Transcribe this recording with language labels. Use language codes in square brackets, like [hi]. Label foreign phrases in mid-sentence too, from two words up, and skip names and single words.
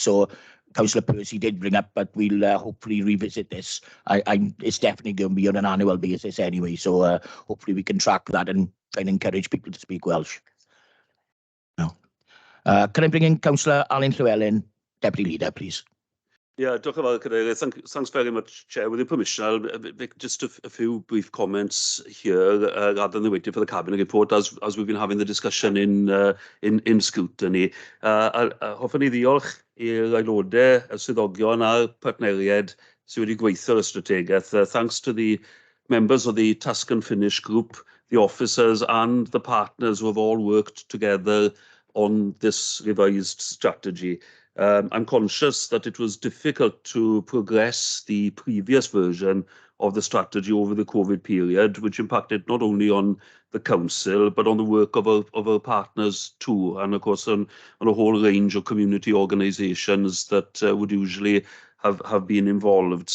[en] So Councillor Percy did bring up, but we'll hopefully revisit this. It's definitely going to be on an annual basis anyway, so hopefully we can track that and try and encourage people to speak Welsh. No. Can I bring in Councillor Alan Llewellyn, Deputy Leader, please? Yeah, [cy] diolch yn fawr, Cadeirydd. [en] Thanks very much, Chair. With your permission, I'll make just a few brief comments here, rather than waiting for the Cabinet report, as we've been having the discussion in scrutiny. [cy] Hoffwn i ddiolch i'r aelodau, y swyddogion a'r partneriaid sydd wedi gweithio y strategaeth. [en] Thanks to the members of the Task and Finish group, the officers and the partners who have all worked together on this revised strategy. I'm conscious that it was difficult to progress the previous version of the strategy over the COVID period, which impacted not only on the Council, but on the work of our partners too, and of course on a whole range of community organisations that would usually have been involved.